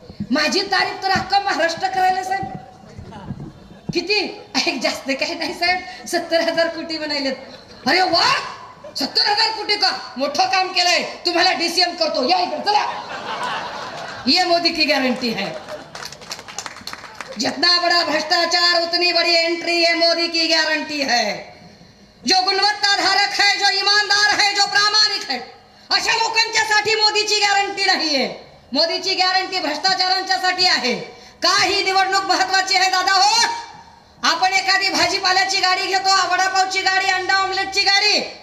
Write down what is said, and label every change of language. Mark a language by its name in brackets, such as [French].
[Marathi] माझी तारीफ तर अख्खा महाराष्ट्र करायला साहेब. किती एक जास्त काही नाही साहेब, 70,000 कोटी बनायलेत. अरे वा 70,000 कोटी का मोठं काम केलंय. तुम्हाला डीसीएम करतो, या इकडे चला. [Hindi] ये मोदी की गारंटी है. जितना बड़ा भ्रष्टाचार उतनी बड़ी एंट्री, ये मोदी की गारंटी है. जो गुणवत्ता धारक है, जो ईमानदार है, जो प्रामाणिक है, [Marathi] अशा लोकांच्यासाठी मोदीची गॅरंटी नाहीये. मोदीची गॅरंटी भ्रष्टाचारांच्यासाठी आहे. का ही निवडणूक महत्वाची आहे दादा हो? आपण एखादी भाजीपाल्याची गाडी घेतो, वडापावची गाडी, अंडा ऑमलेटची गाडी.